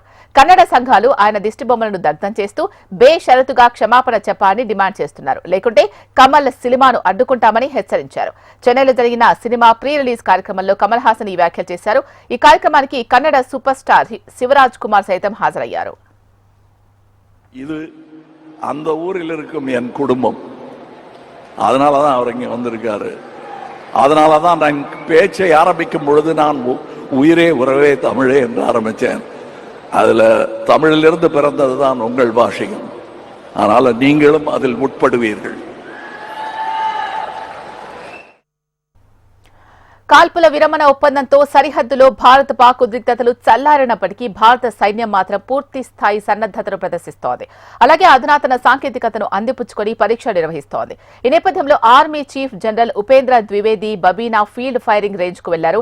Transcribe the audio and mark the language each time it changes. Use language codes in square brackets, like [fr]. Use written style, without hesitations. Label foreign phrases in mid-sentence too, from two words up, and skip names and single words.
[te] కన్నడ సంఘాలు ఆయన దిష్టిబొమ్మలను దగ్ధం చేస్తూ బేషరతుగా క్షమాపణ చెప్పాలని డిమాండ్ చేస్తున్నారు. లేకుంటే కమల్ సినిమాను అడ్డుకుంటామని హెచ్చరించారు. చెన్నైలో జరిగిన సినిమా ప్రీ రిలీజ్ కార్యక్రమంలో కమల్ హాసన్ ఈ వ్యాఖ్యలు చేశారు. ఈ కార్యక్రమానికి కన్నడ సూపర్ స్టార్ శివరాజ్ కుమార్ సైతం హాజరయ్యారు. [ta] இது அந்த ஊரில் இருக்கும் என் குடும்பம், அதனாலதான் அவர் இங்க வந்திருக்காரு. அதனாலதான் நான் பேச்சை ஆரம்பிக்கும் பொழுது நான் உயிரே உறவே தமிழே என்று ஆரம்பிச்சேன். அதுல தமிழிலிருந்து பிறந்ததுதான் உங்கள் பாஷையும். அதனால நீங்களும் அதில் உட்படுவீர்கள். [te] కాల్పుల విరమణ ఒప్పందంతో సరిహద్దులో భారత్ పాక్ ఉద్రిక్తతలు చల్లారినప్పటికీ భారత సైన్యం మాత్రం పూర్తి స్థాయి సన్నద్దతను ప్రదర్శిస్తోంది. అలాగే అధునాతన సాంకేతికతను అందిపుచ్చుకొని పరీక్షలు నిర్వహిస్తోంది. ఈ నేపథ్యంలో ఆర్మీ చీఫ్ జనరల్ ఉపేంద్ర ద్వివేది బబీనా ఫీల్డ్ ఫైరింగ్ రేంజ్ కు వెళ్లారు.